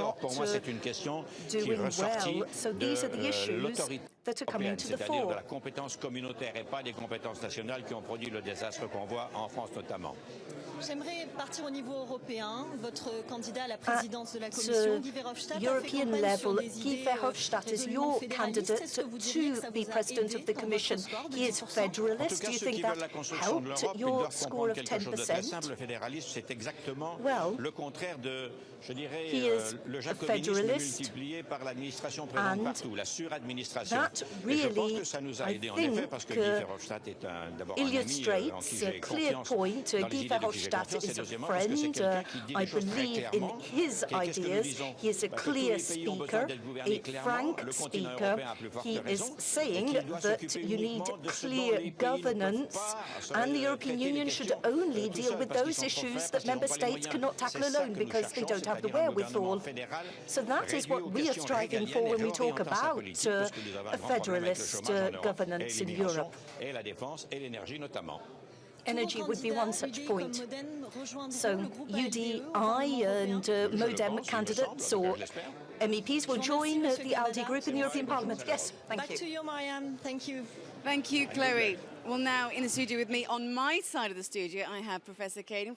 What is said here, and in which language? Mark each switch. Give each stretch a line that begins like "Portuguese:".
French: Or, pour moi, c'est une question qui est ressortie de l'autorité européenne, c'est-à-dire de la compétence communautaire et pas des compétences nationales qui ont produit le désastre qu'on voit en France notamment. J'aimerais partir au niveau européen. Votre candidat à la présidence de la Commission, Guy Verhofstadt,
English: European level, Guy Verhofstadt is your candidate to be president of the Commission. He is federalist. Do you think that helped your score of 10%?
French: Simple fédéraliste, c'est exactement le contraire de, je dirais, le jacobinisme multiplié par l'administration présente partout, la suradministration. Et je pense que ça nous a aidé en effet parce que Guy Verhofstadt est d'abord un ami en qui j'ai confiance dans les idées que j'ai confiance.
English: Is a friend. I believe in his ideas. He is a clear speaker, a frank speaker. He is saying that you need clear governance, and the European Union should only deal with those issues that member states cannot tackle alone because they don't have the wherewithal. So that is what we are striving for when we talk about a federalist governance in Europe.
French: Et la défense et l'énergie notamment.
English: Energy would be one such point. So UDI and Modem candidates or MEPs will join the ALDE group in the European Parliament. Yes, thank you. Back to you, Mariam. Thank you. Thank you, Chloe. Well, now in the studio with me, on my side of the studio, I have Professor Kading.